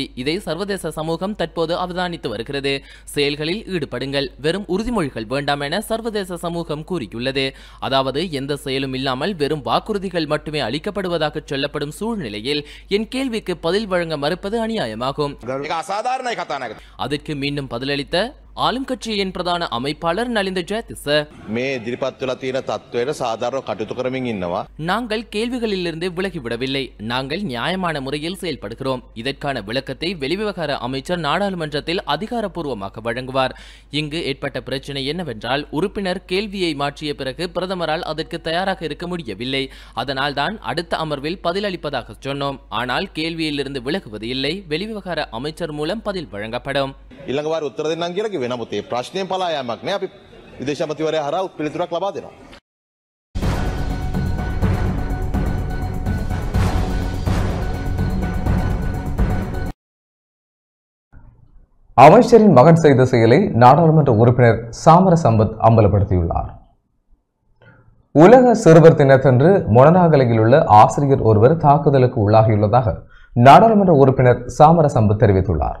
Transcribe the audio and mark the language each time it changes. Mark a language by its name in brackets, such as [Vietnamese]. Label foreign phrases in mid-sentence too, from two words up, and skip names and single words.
[Tamil] இதை சர்வதேச சமூகம் தற்போது அவதானித்து வருகிறது. செயல்களில் ஈடுபடுங்கள், வெறும் உறுதிமொழிகள் வேண்டாம் என சர்வதேச சமூகம் கூறியுள்ளது. அதாவது எந்த செயலும் இல்லாமல் வெறும் வாக்குறுதிகள் மட்டுமே அளிக்கப்படுவதாக சொல்லப்படும் சூழ்நிலையில் என் கேள்விக்கு பதில் வழங்க மறுப்பது அநியாயமாகும். [Sinhala] ඒක අසාධාරණයි කතා නැග. [Tamil] அதற்கு மீண்டும் பதிலளித்த ஆளும் கட்சியின் பிரதான அமைப்பாளர் நலிந்த ஜெயதிச, [Sinhala] මේ ඉදිරිපත් වෙලා තියෙන තත්ත්වයට සාධාරණව කටයුතු කරමින් ඉන්නවා. [Tamil] நாங்கள் கேள்விகளிலிருந்து விலகிவிடவில்லை. நாங்கள் நியாயமான முறையில் செயல்படுகிறோம். இதற்கான விளக்கத்தை வெளிவிவகார அமைச்சர் நாடாளுமன்றத்தில் அதிகாரப்பூர்வமாக வழங்குவார். இங்கு ஏற்பட்ட பிரச்சனை என்னவென்றால், உறுப்பினர் கேள்வியை மாற்றிய பிறகு பிரதமரால் அதற்கு தயாராக இருக்க முடியவில்லை. அதனால் தான் அடுத்த அமர்வில் பதிலளிப்பதாக சொன்னோம். ஆனால் கேள்வியிலிருந்து விலகுவது இல்லை. வெளிவிவகார அமைச்சர் மூலம் பதில் வழங்கப்படும். [Sinhala] ඊළඟ වාර උත්තර දෙන්නම් කියලා කිව්වේ. නමුත් මේ ප්‍රශ්නයෙන් පලා යාමක් නෑ. අපි විදේශ අමාත්‍යවරයා හරහා පිළිතුරක් ලබා දෙනවා. [Tamil] அமைச்சரின் மகன் செய்த செயலை நாடாளுமன்ற உறுப்பினர் சாமர சம்பத் அம்பலப்படுத்தியுள்ளார். உலக சிறுவர் தினத்தன்று மொனராகலையில் உள்ள ஆசிரியர் ஒருவர் தாக்குதலுக்கு உள்ளாகியுள்ளதாக நாடாளுமன்ற உறுப்பினர் சாமர சம்பத் தெரிவித்துள்ளார்.